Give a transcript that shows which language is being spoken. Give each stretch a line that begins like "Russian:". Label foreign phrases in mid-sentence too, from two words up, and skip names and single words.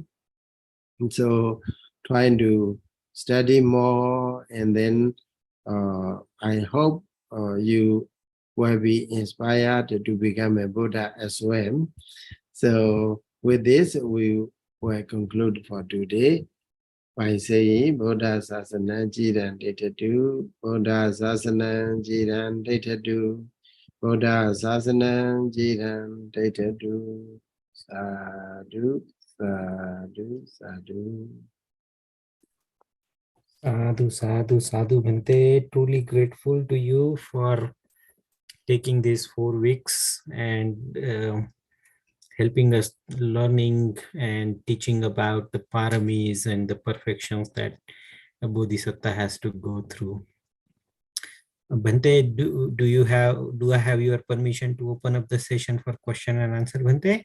English: And so trying to study more, and then I hope you will be inspired to become a Buddha as well. So with this, we will conclude for today by saying
Pali: Buddha Sasana Jiran Ditadu, Buddha Sasana Jiran Ditadu, Buddha Sasana Jiran Ditadu, Sadhu, Sadhu, Sadhu. Sadhu, sadhu, sadhu, Bhante.
English: Truly grateful to you for taking these 4 weeks and helping us learning and teaching about the paramis and the perfections that a Bodhisatta has to go through. Bhante, do I have your permission to open up the session for question and answer, Bhante?